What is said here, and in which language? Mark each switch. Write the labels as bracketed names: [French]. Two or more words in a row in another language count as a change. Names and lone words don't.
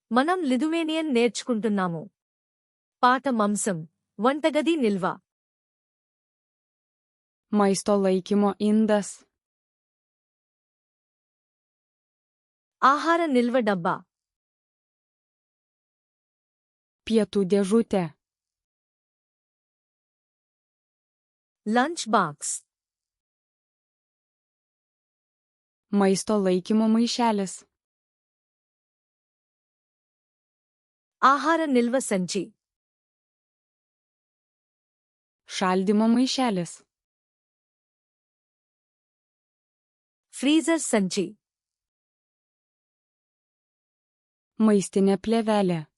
[Telugu] మనం లిథువేనియన్ నేర్చుకుంటున్నాము. పాట మంసం, వంటగది నిల్వ. [Lithuanian] Maisto laikymo indas. [Telugu] ఆహార నిల్వ డబ్బా. [Lithuanian] Pietų dėžutė. [English] lunch box. [Lithuanian] Maisto laikymo maišelis. [Telugu] ఆహార నిల్వ సంచి. [Lithuanian] Šaldymo maišelis. [Telugu] ఫ్రీజర్ సంచి. [Lithuanian] Maistinė plėvelė.